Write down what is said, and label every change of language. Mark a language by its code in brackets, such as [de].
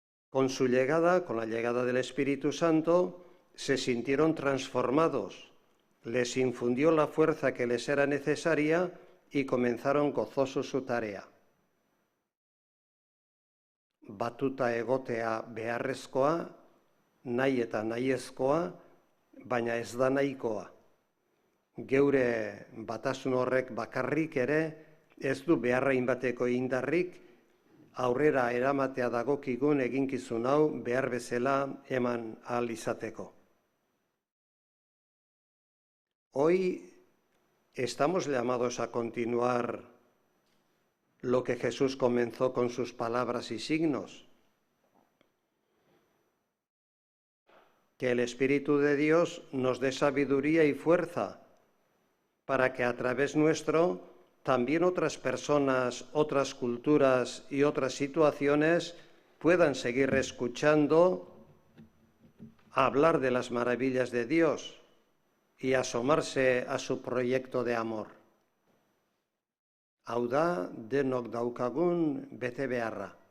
[es] Con su llegada, con la llegada del Espíritu Santo, se sintieron transformados, les infundió la fuerza que les era necesaria y comenzaron gozosos su tarea. [eu] Batuta egotea beharrezkoa, nahi eta nahiezkoa, baina ez da nahikoa. Geure batasun horrek bakarrik ere ez du beharrain bateko indarrik, aurrera eramatea dagokigun eginkizun hau behar bezala eman ahal izateko. [es] Hoy estamos llamados a continuar lo que Jesús comenzó con sus palabras y signos. Que el Espíritu de Dios nos dé sabiduría y fuerza para que a través nuestro también otras personas, otras culturas y otras situaciones puedan seguir escuchando hablar de las maravillas de Dios y asomarse a su proyecto de amor. [eu] Hau da, denok daukagun bete beharra.